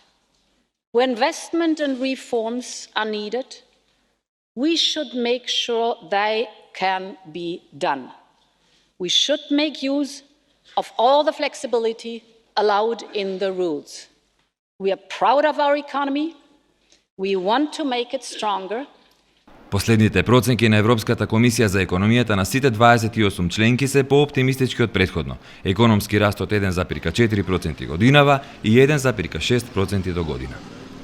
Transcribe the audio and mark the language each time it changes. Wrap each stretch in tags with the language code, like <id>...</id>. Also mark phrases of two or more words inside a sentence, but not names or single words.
<en>Where investment and reforms are needed, we should make sure they can be done. We should make use of all the flexibility allowed in the rules. We are proud of our economy. We want to make it stronger.</en> <mk>Последните проценки на Европската комисија за економијата на сите 28 членки се пооптимистички од претходно. Економски раст од 1,4% годинава и 1,6% до година.</mk>